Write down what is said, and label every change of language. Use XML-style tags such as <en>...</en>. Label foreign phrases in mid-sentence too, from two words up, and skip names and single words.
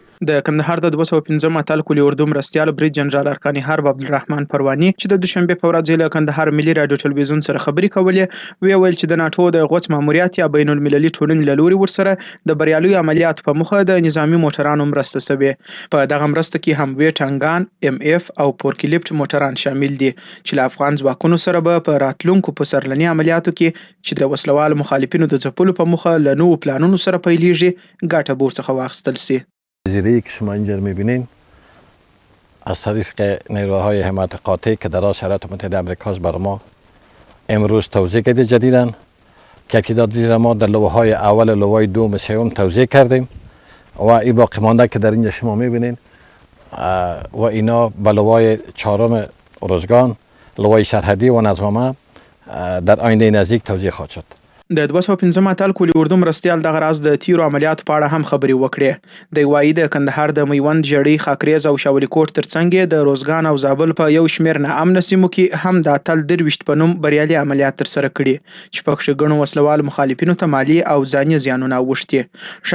<ps>د کندهار د 215 اتل کلي اردو مرستیال برید جنرال ارکان حرب عبدالرحمن پرواني چې د دوشنبه په ورځ له کندهار ملي رادیو ټلویزیون سره خبرې کولې ویل چې د ناتو د غوث ماموریت یا بین المللي ټولنې له لوري ورسره د بریالیو عملیاتو په موخه د نظامي موټرانو مرسته شوې. په دغه مرسته کې هم وی ټانګان، ام اف او پورکلیپټ موټران شامل دي چې له افغان ځواکونو سره به په راتلونکو پسرلني عملیاتو کې چې د وسلوالو مخالفینو د ځپلو په موخه له نوو پلانونو سره پیلېږي ګټه به ورڅخه واخیستل سي.</ps> <fa>زیره‌ای که شما اینجا می‌بینین از طریق نیروهای حمایت قاطع که در شرایط متحده آمریکا بر ما امروز توزیع کرده جدیداً که تعداد ما در لواهای اول، لوای دوم، سوم توزیع کردیم و این باقی مانده که در اینجا شما می‌بینین و اینا به لوای چهارم ارزگان، لوای سرحدی و نظامه در آینده نزدیک توزیع خواهد شد.</fa> <ps>د 215 اتل کلي اردو مرستیال دغه راز د تیرو عملیاتو په اړه هم خبرې وکړې. د وایي د کندهار د میوند، ژړۍ، خاکریز او شاولي کوټ ترڅنګ د روزګان او زابل په یو شمېر ناامنه سیمو کې هم د اتل 23 په نوم بریالي عملیات ترسره کړي چې پکښې ګڼو وسلوالو مخالفینو ته مالي او ځاني زیانونه اوښتي.</ps>